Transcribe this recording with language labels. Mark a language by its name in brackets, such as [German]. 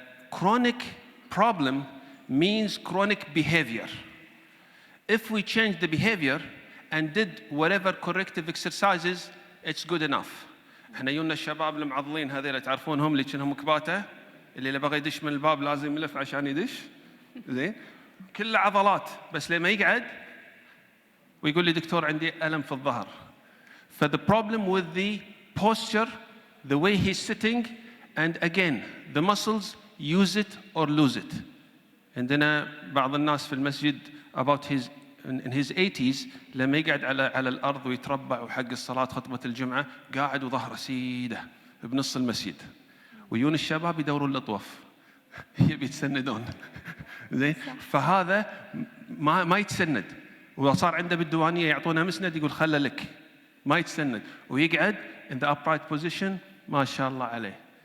[English] Chronic problem means chronic behavior. If we change the behavior and did whatever corrective exercises, it's good enough. [Arabic] احنا يونا الشباب المعضلين هذول تعرفونهم اللي كأنهم كباتة اللي بغى يدش من الباب لازم يلف عشان يدش زين كله عضلات بس لما يقعد ويقول لي دكتور عندي ألم في الظهر. [English] The problem with the posture, the way he's sitting, and again the muscles use it or lose it. [Arabic] عندنا بعض الناس في المسجد [English] about in his 80s [Arabic] لما يقعد على الأرض ويتربع وحق الصلاة خطبة الجمعة قاعد وظهره سيده بنص المسجد ويون الشباب يدورون الأطوف يبي يتسندون زين فهذا ما يتسند وصار عنده بالديوانية يعطونه مسند يقول خله لك ما يتسند ويقعد [English] in the upright position [Arabic] ما شاء الله عليه.